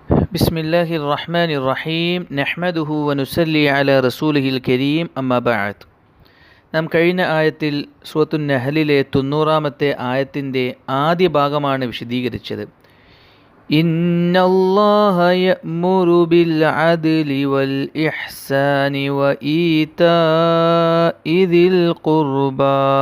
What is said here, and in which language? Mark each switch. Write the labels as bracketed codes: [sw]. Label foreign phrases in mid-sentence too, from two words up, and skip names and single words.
[ar] بسم الله الرحمن الرحيم نحمده ونسلي على رسوله الكريم أما بعد [ml] നാം കഴിഞ്ഞ ആയത്തിൽ സൂറത്തു നഹലിലെ 90-ാമത്തെ ആയത്തിൻ്റെ ആദ്യ ഭാഗമാണ് വിശദീകരിച്ചത്. [ar] إن الله يأمر بالعدل والإحسان وإيتاء ذي القربى.